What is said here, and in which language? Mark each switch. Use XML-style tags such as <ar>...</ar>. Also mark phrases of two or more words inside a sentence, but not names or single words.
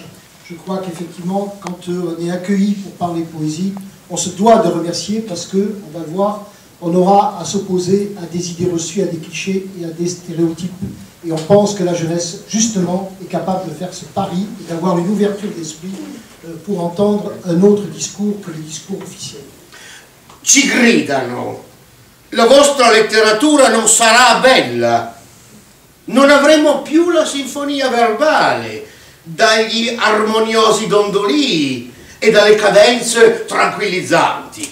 <fr>Je crois qu'effectivement, quand on est accueilli pour parler poésie, on se doit de remercier parce que, on va le voir, on aura à s'opposer à des idées reçues, à des clichés et à des stéréotypes. Et on pense que la jeunesse, justement, est capable de faire ce pari et d'avoir une ouverture d'esprit pour entendre un autre discours que le discours officiel.</fr> <it>Ci gridano, la vostra letteratura non sarà bella, non avremo più la sinfonia verbale, dagli armoniosi dondolii e dalle cadenze tranquillizzanti.</it>